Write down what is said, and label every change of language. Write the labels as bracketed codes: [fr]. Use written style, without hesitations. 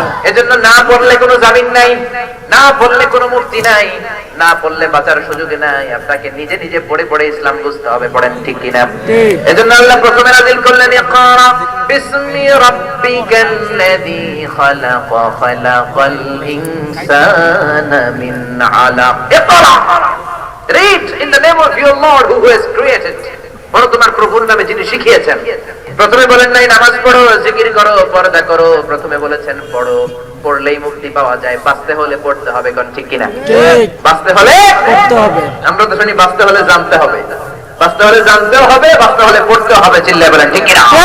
[bn] এজন্য না পড়লে কোনো জামিন নাই, না পড়লে কোনো মুক্তি নাই, না পড়লে বাঁচার সুযোগ নাই। আপনাকে নিজে নিজে পড়ে পড়ে ইসলাম বুঝতে হবে। পড়েন ঠিক কিনা? এজন্য আল্লাহ প্রথমে নাযিল করলেন, [ar] ইকরা বিসমি রাব্বিকাল্লাযী খালাক খালাকাল ইনসানা মিন আলাক। [en] ইকরা, read in the name of your Lord who has created। [bn] বলো তোমার প্রভুর নামে যিনি শিখিয়েছেন। প্রথমে বলেন নাই নামাজ পড়ো, জিকির করো, পর্দা করো। প্রথমে বলেছেন পড়ো, পড়লেই মুক্তি পাওয়া যায়। বাঁচতে হলে পড়তে হবে, কোন ঠিক কিনা? বাঁচতে হলে পড়তে হবে। আমরা তো শুনি বাঁচতে হলে জানতে হবে, বাঁচতে হলে জানতেও হবে, বাঁচতে হলে পড়তে হবে। চিল্লায় বলেন ঠিক কিনা?